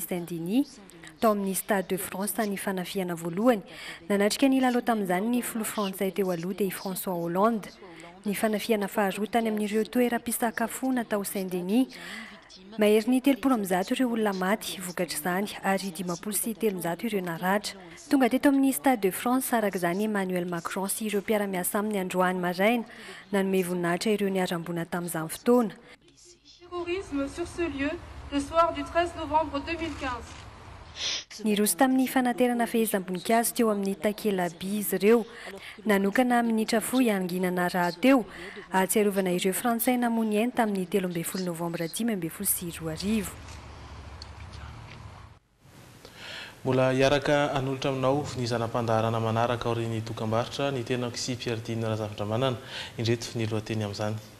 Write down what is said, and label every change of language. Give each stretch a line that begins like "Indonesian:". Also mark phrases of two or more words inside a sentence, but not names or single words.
Malagasy: Saint-Denis tao amin'ny Stade de France tany fanafiana voalohany nanatrika ny lalao tamin'izany ny filoha frantsay teo aloha dia François Hollande ny fanafiana faharoa tany amin'ireo toeram-pisakafoana tao Saint-Denis mahery ny 30 ireo olona maty vokatra izany ary 13 ireo naratra tonga teto amin'ny Stade de France araka izany Emmanuel Macron sy ireo mpiara-miasa aminy androany maraina nanome voninahitra ireo niarambona tamin'izany fotoana.
French: Terrorisme sur ce lieu le soir du 13 novembre 2015.
Malagasy: Niroso tamin'ny fanaterana fehezam-boninkazo teo amin'ny takela-by izy ireo nanokana minitra fohy anginana rahateo ahatsiarovana ireo frantsay namony ainy tamin'ny 13 novambra 2024. Mbola hiaraka anolotra aminao ny zanam-pandaharana manaraka aorian'ny dokam-barotra ny tenako sy Pierre Razafatra manana indreto ny lohateny amin'izany.